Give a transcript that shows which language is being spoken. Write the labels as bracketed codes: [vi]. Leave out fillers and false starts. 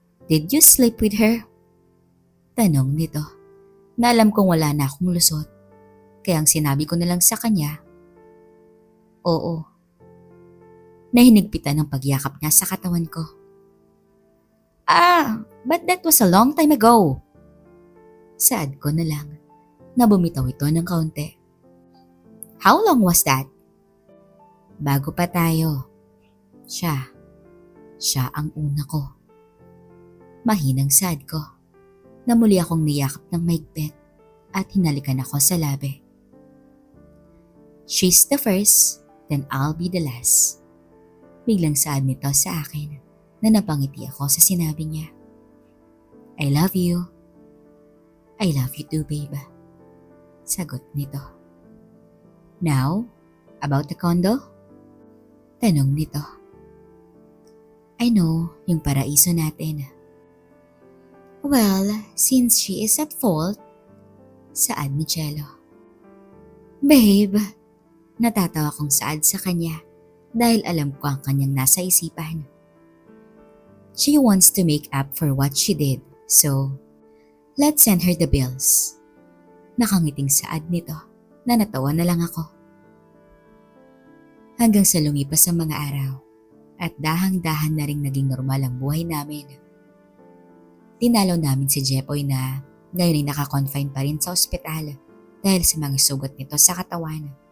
[en] Did you sleep with her? [tl] Tanong nito. Na alam kong wala na akong lusot. Kaya ang sinabi ko na lang sa kanya, oo. Nahinigpitan ng pagyakap niya sa katawan ko. [en] But that was a long time ago. [tl] Saad ko na lang na bumitaw ito ng kaunti. [en] How long was that? [tl] Bago pa tayo. Siya ang una ko. Mahinang sad ko na muli akong niyakap ng mahigpit at hinalikan ako sa labi. [en] She's the first, then I'll be the last. [tl] Biglang sad nito sa akin na napangiti ako sa sinabi niya. [en] I love you. I love you too, babe. [tl] Sagot nito. [en] Now, about the condo? [tl] Tanong nito. [en] I know, [tl] yung paraiso natin. [en] Well, since she is at fault, [tl] saad ni Cello. Babe, natatawa kong saad sa kanya dahil alam ko ang kanyang nasa isipan. [en] She wants to make up for what she did, so let's send her the bills. [tl] Nakangiting saad nito na natawa na lang ako. Hanggang sa lumipas ang mga araw at dahang-dahan na ring naging normal ang buhay namin. Tinalaw namin si Jepoy na ngayon ay naka-confine pa rin sa ospital dahil sa mga sugat nito sa katawan.